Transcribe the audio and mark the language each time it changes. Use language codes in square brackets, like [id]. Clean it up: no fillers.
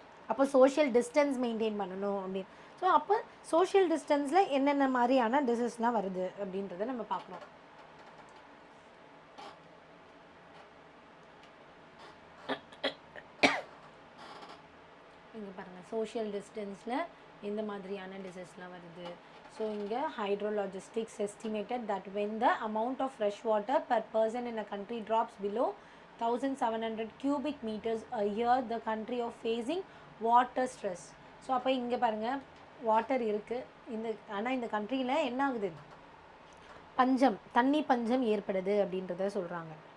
[ta] அப்போ social distance maintain பண்ணணும் அப்படின்னு. ஸோ அப்போ சோஷியல் டிஸ்டன்ஸில் என்னென்ன மாதிரியான டிசீஸ்லாம் வருது அப்படின்றத நம்ம பார்க்குறோம். இங்கே பாருங்கள், சோஷியல் டிஸ்டன்ஸில் எந்த மாதிரியான டிசீஸ்லாம் வருது. ஸோ இங்கே [en] Hydrologists estimated that when the amount of fresh water per person in a country drops below 1700 cubic meters a year, the country of facing water stress. [ta] So அப்போ இங்கே பாருங்கள், வாட்டர் இருக்குது இந்த, ஆனால் இந்த கண்ட்ரியில் என்ன ஆகுது, பஞ்சம், தண்ணி பஞ்சம் ஏற்படுது அப்படின்றத சொல்கிறாங்க.